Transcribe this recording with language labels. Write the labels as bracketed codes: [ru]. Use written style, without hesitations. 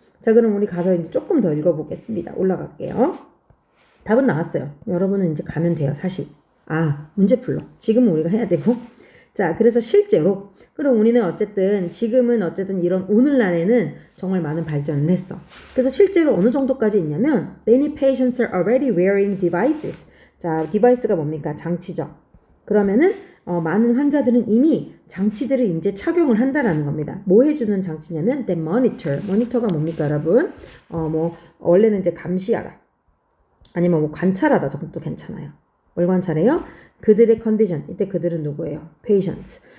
[ko] 자, 그럼 우리 가서 이제 조금 더 읽어보겠습니다. 올라갈게요. 답은 나왔어요. 여러분은 이제 가면 돼요, 사실. 문제 풀러. 지금은 우리가 해야 되고. 자, 그래서 실제로. 그럼 우리는 지금은 어쨌든 이런 오늘날에는 정말 많은 발전을 했어. 그래서 실제로 어느 정도까지 있냐면, [en] many patients are already wearing devices. [ko] 자, 디바이스가 뭡니까? 장치죠. 그러면은, 많은 환자들은 이미 장치들을 이제 착용을 한다라는 겁니다. 뭐 해주는 장치냐면, the monitor. 모니터가 뭡니까, 여러분? 원래는 이제 감시하다. 아니면 관찰하다 정도 괜찮아요. 뭘 관찰해요? 그들의 컨디션. 이때 그들은 누구예요? patients.